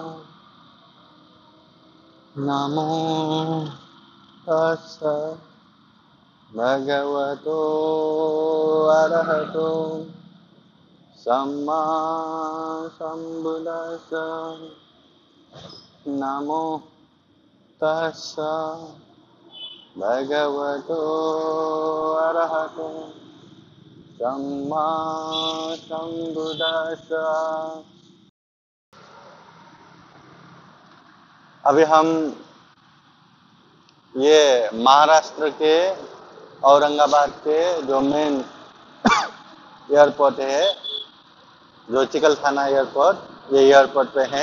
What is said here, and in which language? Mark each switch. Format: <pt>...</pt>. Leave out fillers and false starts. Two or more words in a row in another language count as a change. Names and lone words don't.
<pi>नमो तस्सा भगवतो अरहतो सम्मा संबुद्धास्सा। नमो तस्सा भगवतो अरहतो सम्मा संबुद्धास्सा।</pi> <hi>अभी हम ये महाराष्ट्र के औरंगाबाद के जो</hi> <en>main airport</en> <hi>है, जो चिकलथाना एयरपोर्ट, ये एयरपोर्ट पे है।</hi>